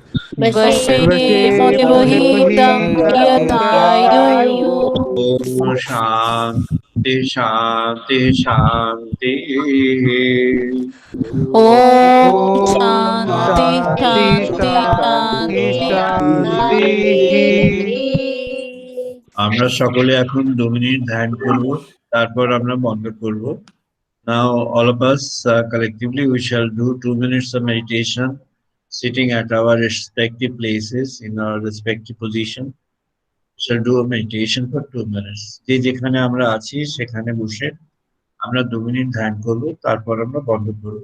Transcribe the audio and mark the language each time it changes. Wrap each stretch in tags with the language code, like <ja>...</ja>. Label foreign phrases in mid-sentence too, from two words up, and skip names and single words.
<sa>वशेमोहितं यतायुः ॐ शान्ति शान्ति शान्तिः ॐ शान्ति शान्ति शान्ति</sa> <bn>আমরা সকলে এখন 2 মিনিট ধ্যান করব, তারপর আমরা বন্ধ করব।</bn> <en>Now all of us collectively we shall do 2 minutes of meditation sitting at our respective places in our respective position. Shall do a meditation for 2 minutes.</en> <bn>যে যেখানে আমরা আছি সেখানে বসে আমরা 2 মিনিট ধ্যান করব, তারপর আমরা বন্ধ করব।</bn>